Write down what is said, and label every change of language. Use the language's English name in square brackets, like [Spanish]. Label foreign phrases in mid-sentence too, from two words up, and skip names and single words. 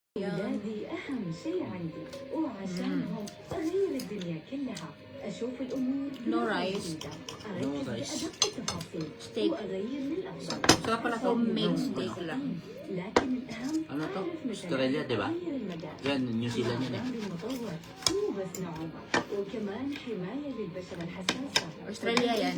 [Arabic] ولادي أهم شيء عندي وعشانهم أغير الدنيا كلها أشوف الأمور [English] No rice. [Arabic] جديدة أركز بأدق التفاصيل [English] Steak. [Arabic] وأغير للأفضل [Filipino] Sarap pala [English] homemade steak [Filipino] lang. [Arabic] لكن الأهم [Filipino] Ano to? [Arabic] أعرف متى [Filipino] Australia, di ba? [Arabic] أغير المدى [Filipino] Yan, New Zealand yan eh. [Arabic] الأعمال المطور مو بس نعومة وكمان حماية للبشرة الحساسة [Filipino] أستراليا yan.